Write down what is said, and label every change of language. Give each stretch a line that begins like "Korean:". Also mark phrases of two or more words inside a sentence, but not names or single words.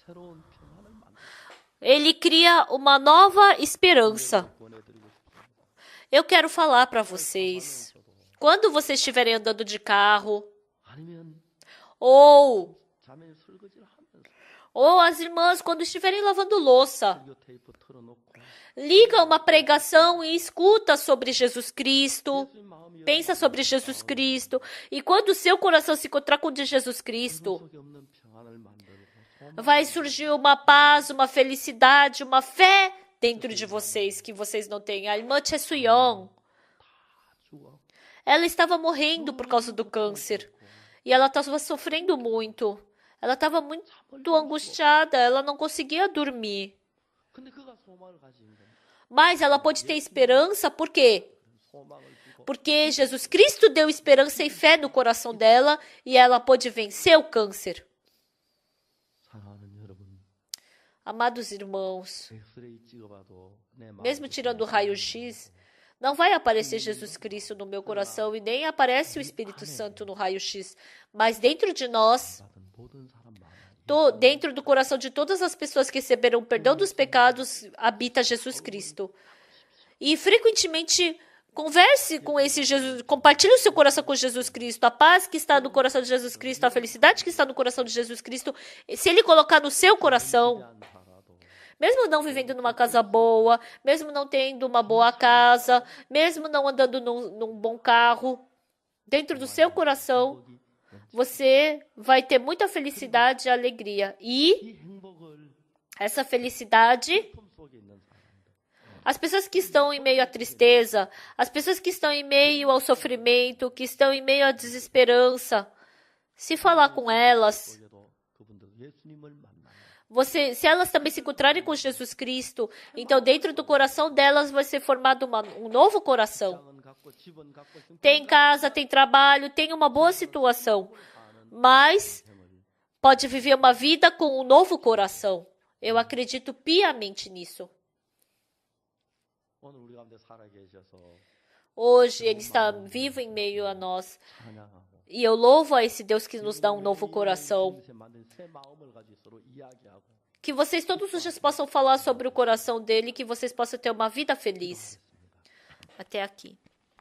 Portuguese: Ele cria uma nova esperança. Eu quero falar para vocês, quando vocês estiverem andando de carro, ou Ou as irmãs, quando estiverem lavando louça,
Korean: 설교 테이프 틀어놓고
Portuguese: liga uma pregação e escuta sobre Jesus Cristo.
Korean: 예수님 마음이
Portuguese: Pensa sobre Jesus Cristo. E quando o seu coração se encontrar com o de Jesus Cristo,
Korean: 속에 없는 평안을 만들고
Portuguese: vai surgir uma paz, uma felicidade, uma fé dentro de vocês que vocês não têm. A irmã Chesuyon,
Korean: 죽어.
Portuguese: ela estava morrendo por causa do câncer. E ela estava sofrendo muito. Ela estava muito angustiada, ela não conseguia dormir.
Korean: 근데 그가 소망을 가진 건
Portuguese: Mas ela pôde ter esperança, por quê?
Korean: 소망을 주고
Portuguese: Porque Jesus Cristo deu esperança e fé no coração dela e ela pôde vencer o câncer.
Korean: 사랑하는 여러분,
Portuguese: Amados irmãos,
Korean: 엑스레이 찍어봐도 내 마음에
Portuguese: mesmo tirando o raio-x, não vai aparecer Jesus Cristo no meu coração e nem aparece o Espírito Santo no raio-x. Mas dentro de nós,
Korean: 받은 모든 사람 마음에
Portuguese: dentro do coração de todas as pessoas que receberam o perdão dos pecados, habita Jesus Cristo. E frequentemente converse com esse Jesus, compartilhe o seu coração com Jesus Cristo, a paz que está no coração de Jesus Cristo, a felicidade que está no coração de Jesus Cristo, se ele colocar no seu coração,
Korean: 안 살아도
Portuguese: mesmo não vivendo numa casa boa, mesmo não tendo uma boa casa, mesmo não andando num bom carro, dentro do seu coração, você vai ter muita felicidade e alegria. E
Korean: 이 행복을
Portuguese: essa felicidade,
Korean: 품 속에 있는 사람들
Portuguese: as pessoas que estão em meio à tristeza, as pessoas que estão em meio ao sofrimento, que estão em meio à desesperança, se falar com elas,
Korean: 속에도 그분들 예수님을 만나면
Portuguese: se elas também se encontrarem com Jesus Cristo, então dentro do coração delas vai ser formado um novo coração.
Korean: 땅은 갖고 집은 갖고
Portuguese: Tem casa, tem trabalho, tem uma boa situação, mas
Korean: 생을
Portuguese: pode viver uma vida com um novo coração. Eu acredito piamente nisso.
Korean: 오늘 우리 가운데 살아 계셔서
Portuguese: Hoje ele está vivo em meio a nós.
Korean: 찬양하고
Portuguese: E eu louvo a esse Deus que nos dá um novo coração.
Korean: 주님께서 만든 새 마음을 가지고 서로 이야기하고
Portuguese: Que vocês todos os dias possam falar sobre o coração dele, que vocês possam ter uma vida feliz. Até aqui.